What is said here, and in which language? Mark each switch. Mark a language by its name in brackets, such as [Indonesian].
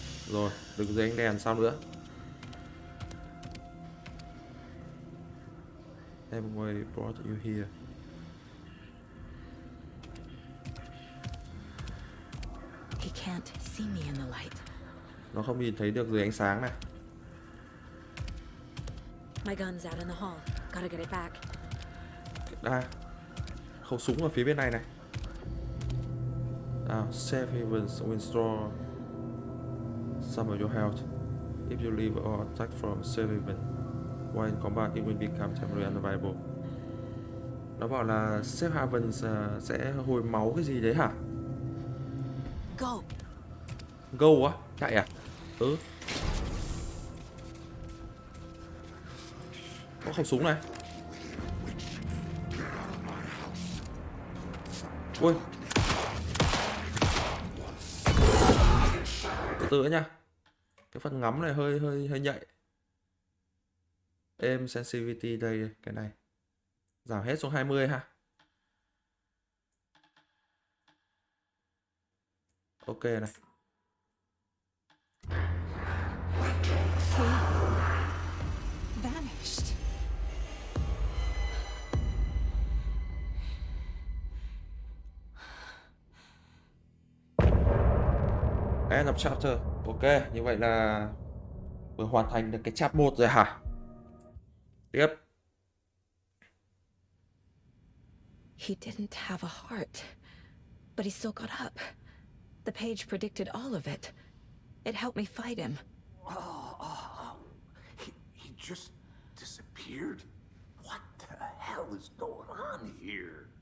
[Vietnamese] Rồi, đứng dưới ánh đèn sao nữa? [English] Everybody brought you here. He can't see me in the light. [Vietnamese] Nó không nhìn thấy được dưới ánh sáng này. [English] My gun's out in the hall. Gotta get it back. [Vietnamese] Khẩu súng ở phía bên này này. [English] Safe havens will store some of your health. If you leave or attack from safe haven while in combat, it will become temporarily unavailable. [Vietnamese] Nó bảo là safe havens sẽ hồi máu cái gì đấy hả? [English] Go. [Vietnamese] Go á? Chạy à? Có khẩu súng này. Ui. Từ từ nha. Cái phần ngắm này hơi nhạy. Aim sensitivity đây, cái này. Giảm hết xuống 20 ha. Ok này. [English] Vanished. End of chapter. [Vietnamese] Ok, như vậy là vừa hoàn thành được cái chapter 1 rồi hả? Tiếp. [English] He didn't have a heart, but he still got up. The page predicted all of it. It helped me fight him. He just disappeared? What the hell is going on here?